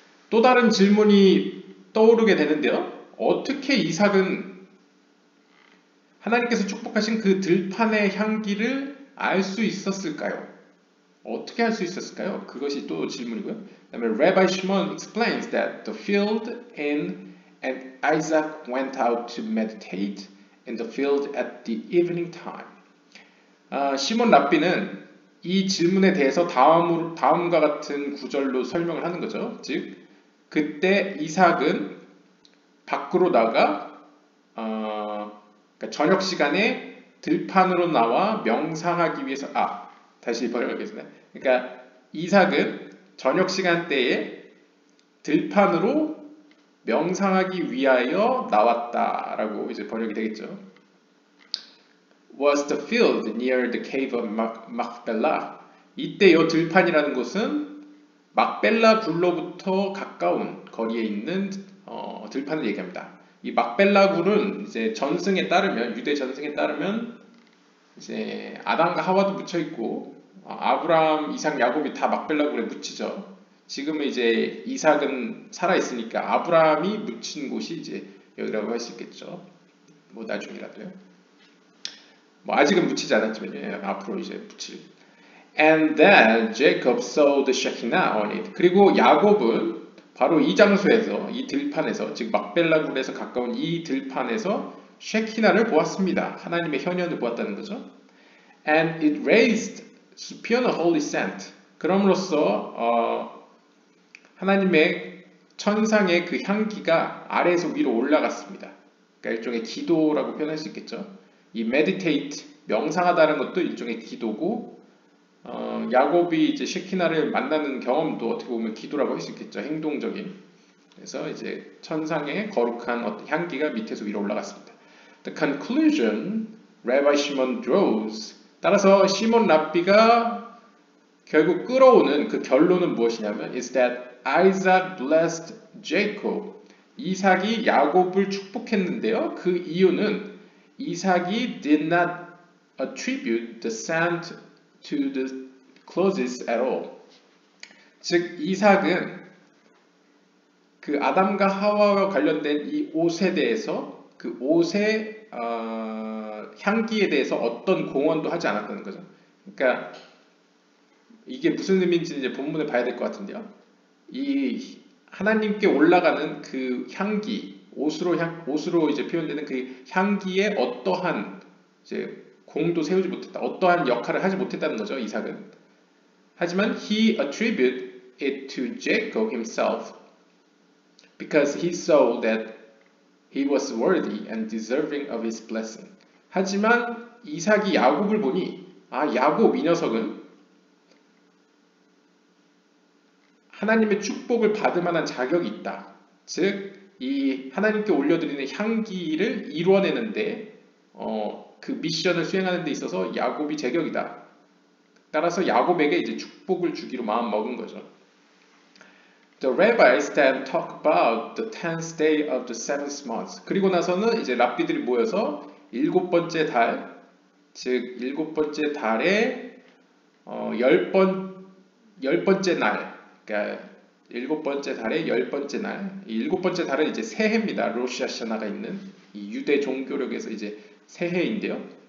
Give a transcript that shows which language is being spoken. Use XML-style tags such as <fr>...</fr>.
<ko>또 다른 질문이 떠오르게 되는데요. 어떻게 이삭은 하나님께서 축복하신 그 들판의 향기를 알 수 있었을까요? 어떻게 할 수 있었을까요? 그것이 또 질문이고요. 그다음에</ko> <en>Rabbi Shimon explains that the field and Isaac went out to meditate in the field at the evening time.</en> <ko>시몬 랍비는 이 질문에 대해서 다음과 같은 구절로 설명을 하는 거죠. 즉, 그때 이삭은 밖으로 나가 그러니까 저녁 시간에 들판으로 나와 명상하기 위해서 다시 번역하겠습니다. 그러니까 이삭은 저녁 시간대에 들판으로 명상하기 위하여 나왔다라고 이제 번역이 되겠죠.</ko> <en>Was the field near the cave of Machpelah?</en> <ko>이때 이 들판이라는 곳은 막벨라 굴로부터 가까운 거리에 있는 들판을 얘기합니다. 이 막벨라 굴은 이제 전승에 따르면 유대 전승에 따르면 이제 아담과 하와도 묻혀 있고 아브라함, 이삭, 야곱이 다 막벨라 굴에 묻히죠. 지금은 이제 이삭은 살아 있으니까 아브라함이 묻힌 곳이 이제 여기라고 할 수 있겠죠. 뭐 나중이라도요. 뭐 아직은 묻히지 않았지만 앞으로 이제 묻힐.</ko> <en>And then Jacob saw the Shekinah on it.</en> <ko>그리고 야곱은 바로 이 장소에서, 이 들판에서, 즉 막벨라 굴에서 가까운 이 들판에서 쉐키나를 보았습니다. 하나님의 현현을 보았다는 거죠.</ko> <en>And it raised superior holy scent.</en> <ko>그럼으로써 하나님의 천상의 그 향기가 아래에서 위로 올라갔습니다. 그러니까 일종의 기도라고 표현할 수 있겠죠. 이 meditate, 명상하다는 것도 일종의 기도고 야곱이 이제 쉐키나를 만나는 경험도 어떻게 보면 기도라고 할 수 있겠죠. 행동적인. 그래서 이제 천상의 거룩한 어떤 향기가 밑에서 위로 올라갔습니다.</ko> <en>The conclusion Rabbi Shimon draws.</en> <ko>따라서 시몬 랍비가 결국 끌어오는 그 결론은 무엇이냐면</ko> <en>is that Isaac blessed Jacob.</en> <ko>이삭이 야곱을 축복했는데요. 그 이유는 이삭이</ko> <en>did not attribute the scent to the clothes at all.</en> <ko>즉 이삭은 그 아담과 하와와 관련된 이 옷에 대해서 그 옷의 향기에 대해서 어떤 공헌도 하지 않았다는 거죠. 그러니까 이게 무슨 의미인지 이제 본문을 봐야 될 것 같은데요. 이 하나님께 올라가는 그 향기, 옷으로 이제 표현되는 그 향기에 어떠한 이제 공도 세우지 못했다. 어떠한 역할을 하지 못했다는 거죠, 이삭은. 하지만</ko> <en>he attributed it to Jacob himself because he saw that he was worthy and deserving of his blessing.</en> <ko>하지만 이삭이 야곱을 보니 야곱 이 녀석은 하나님의 축복을 받을 만한 자격이 있다. 즉, 이 하나님께 올려드리는 향기를 이루어내는데 그 미션을 수행하는 데 있어서 야곱이 제격이다. 따라서 야곱에게 이제 축복을 주기로 마음 먹은 거죠.</ko> <en>The rabbis then talk about the 10th day of the seventh month.</en> <ko>그리고 나서는 이제 랍비들이 모여서 일곱 번째 달, 즉 일곱 번째 달의 열 번째 날, 그러니까 일곱 번째 달의 열 번째 날. 이 일곱 번째 달은 이제 새해입니다. 로시 하샤나가 있는 이 유대 종교력에서 이제 새해인데요.</ko>